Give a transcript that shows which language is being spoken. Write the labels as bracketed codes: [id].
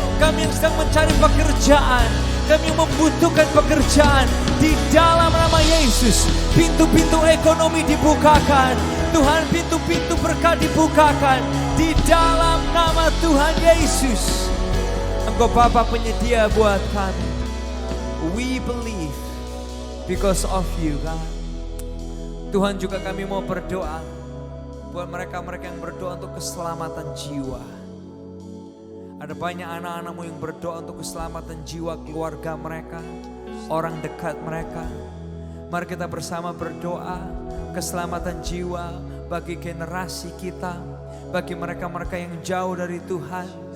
[id] Kami yang sedang mencari pekerjaan. Kami yang membutuhkan pekerjaan. Di dalam nama Yesus. Pintu-pintu ekonomi dibukakan. Tuhan, pintu-pintu berkat dibukakan. Di dalam nama Tuhan Yesus. Engkau Bapa penyedia buat kami. [en] We believe because of you God. [id] Tuhan, juga kami mau berdoa buat mereka yang berdoa untuk keselamatan jiwa. Ada banyak anak-anak-Mu yang berdoa untuk keselamatan jiwa keluarga mereka, orang dekat mereka. Mari kita bersama berdoa keselamatan jiwa bagi generasi kita, bagi mereka yang jauh dari Tuhan.